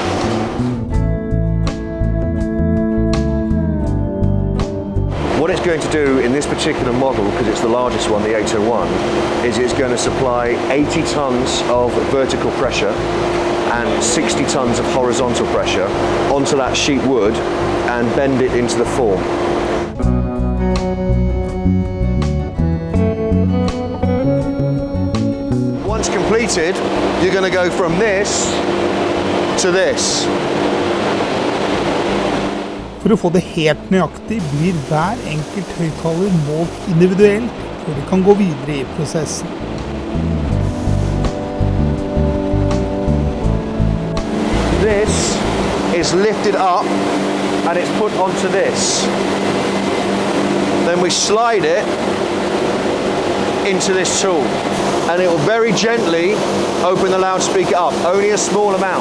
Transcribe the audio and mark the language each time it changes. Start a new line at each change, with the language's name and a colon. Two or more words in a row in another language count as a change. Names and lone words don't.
English: What it's going to do in this particular model, because it's the largest one, the 801, is it's going to supply 80 tons of vertical pressure and 60 tons of horizontal pressure onto that sheet wood and bend it into the form. Once completed, you're going to go from this to this.
Norwegian: For å få det helt nøyaktig blir hver enkelt høyttaler målt individuelt før de kan gå videre i prosessen.
English: This is lifted up and it's put onto this. Then we slide it into this tool and it will very gently open the loudspeaker up, only a small amount.